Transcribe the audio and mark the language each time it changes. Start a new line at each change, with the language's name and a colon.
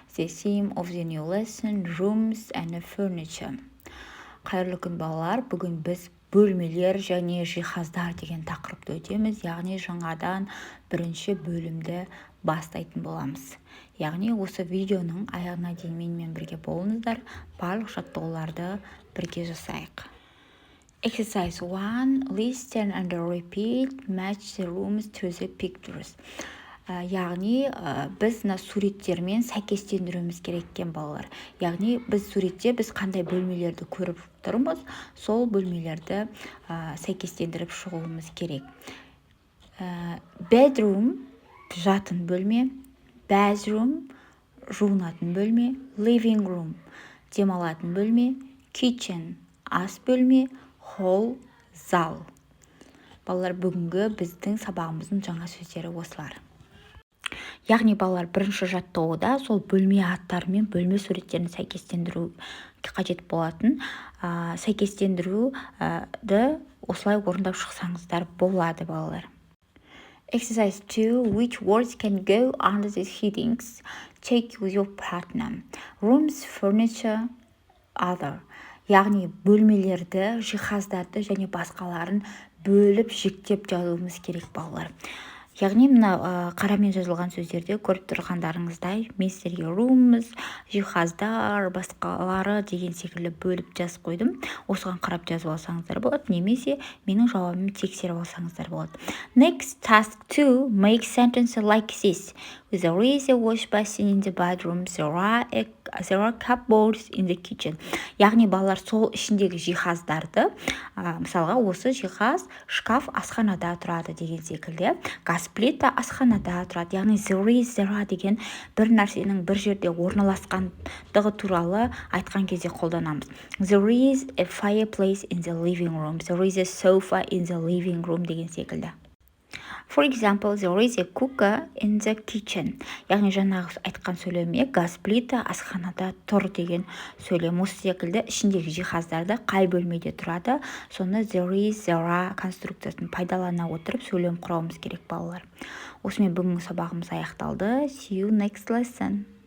English: The theme of the new lesson, rooms and furniture.
Kazakh: Қайырлы күн балалар. Бүгін біз бөлмелер және жиһаздар деген тақырыпты өтеміз. Яғни жаңадан бірінші бөлімді бастайтын боламыз. Яғни осы видеоның аяғына дейін менімен бірге болыңыздар. Барлық жаттығуларды бірге жасайық.
English: Exercise 1. Listen and repeat. Match the rooms to the pictures.
Kazakh: Яғни біз суреттермен сәйкестендіруіміз керек екен балалар. Яғни біз суретте біз қандай бөлмелерді көріп тұрмыз, сол бөлмелерді сәйкестендіріп шығуымыз керек. Bedroom жатын бөлме, bathroom жуынатын бөлме, living room демалатын бөлме, kitchen ас бөлме, hall зал. Балалар, бүгінгі біздің сабағымыздың жаңа сөздері осылар. Яғни балалар, бірінші жаттығуда сол бөлме аттары мен бөлме суреттерін сәйкестендіру қажет болатын. Сәйкестендіруді осылай орындап шықсаңыздар болады балалар.
English: Exercise 2. Which words can go under these headings? Check with your partner. Rooms, furniture, other.
Kazakh: Яғни бөлмелерді, жиһаздарды және басқаларын бөліп жіктеп жазуымыз керек балалар. Яғни мына қарамен жазылған сөздерде көріп тұрғандарыңыздай мен сіздерге rooms, жиһаздар, басқалары деген секілді бөліп жазып қойдым. Осыған қарап жазып алсаңыздар болады, немесе менің жауабымды тексеріп алсаңыздар болады.
English: Next, task 2. Make sentence like this. There is a wash basin in the bedroom. There are cupboards in the kitchen.
Kazakh: Яғни балалар сол ішіндегі жиһаздарды, мысалға осы жиһаз шкаф асханада тұрады деген секілді, газ плита асханада тұрады. Яғни there деген бір нәрсенің бір жерде орналасқандығы туралы айтқан кезде қолданамыз.
English: There is a fireplace in the living room. There is a sofa in the living room
Kazakh: деген секілді.
English: For example, there is a cooker in the kitchen.
Kazakh: Яғни жаңағы айтқан сөйлеме газ плита асханада тұр деген сөйлем. Осы секілді ішіндегі жиһаздарды қай бөлмеде тұрады, соны there are конструкциясын пайдалана отырып сөйлем құрауымыз керек балалар. Осымен бүгінгі сабағымыз аяқталды.
English: See you next lesson.